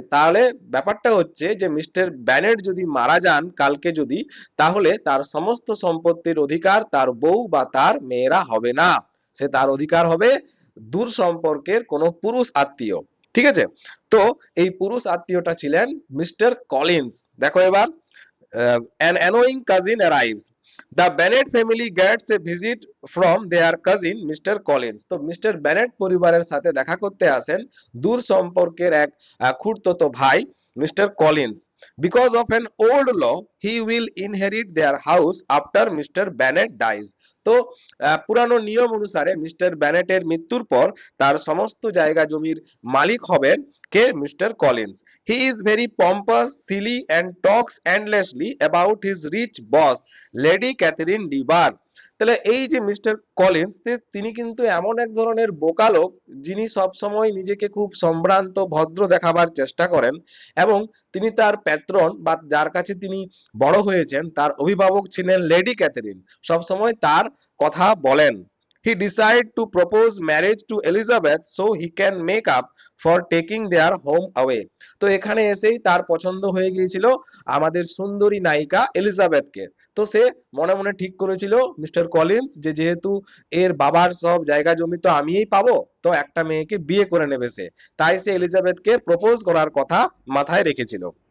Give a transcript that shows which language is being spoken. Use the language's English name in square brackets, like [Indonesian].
[Bangla] তাহলে ব্যাপারটা হচ্ছে যে মিস্টার ব্যানেট যদি মারা যান কালকে যদি, তাহলে তার সমস্ত সম্পত্তির অধিকার তার বউ বা তার মেয়েরা হবে না। সে তার অধিকার হবে দূর সম্পর্কের কোনো পুরুষ আত্মীয়। ঠিক আছে? তো এই পুরুষ আত্মীয়টা ছিলেন মিস্টার কলিন্স। দেখো এবার, [English] an annoying cousin arrives. The Bennet family gets a visit from their cousin Mr. Collins. [Bangla] তো মিস্টার বেনেট পরিবারের সাথে দেখা করতে আসেন দূর সম্পর্কের এক খুড়তুতো ভাই mister Collins. [English] Because of an old law, he will inherit their house after Mr. Bennet dies. [Bangla] তো পুরানো নিয়ম অনুসারে মিস্টার বেনেটের মৃত্যুর পর তার সমস্ত জায়গা জমির মালিক হবেন কে? Mister Collins. [English] He is very pompous, silly and talks endlessly about his rich boss, lady Catherine de Bourgh. [Bangla] তাহলে এই যে মিস্টার কলিন্স, তিনি কিন্তু এমন এক ধরনের বোকা লোক, যিনি সবসময় নিজেকে খুব সম্ভ্রান্ত ভদ্র দেখাবার চেষ্টা করেন, এবং তিনি তার প্যাট্রন বা যার কাছে তিনি বড় হয়েছেন, তার অভিভাবক ছিলেন লেডি ক্যাথরিন, সবসময় তার কথা বলেন। [English] He decided to propose marriage to Elizabeth so he can make up for taking their home away. [Bangla] তো এখানে এসেই তার পছন্দ হয়ে গিয়েছিল আমাদের সুন্দরী নায়িকা এলিজাবেথকে। তো সে মনে মনে ঠিক করেছিল মিস্টার কলিন্স, যে যেহেতু এর বাবার সব জায়গা জমি তো আমিই পাবো, তো একটা মেয়েকে বিয়ে করে নেবে সে। তাই সে এলিজাবেথকে প্রপোজ করার কথা মাথায় রেখেছিল।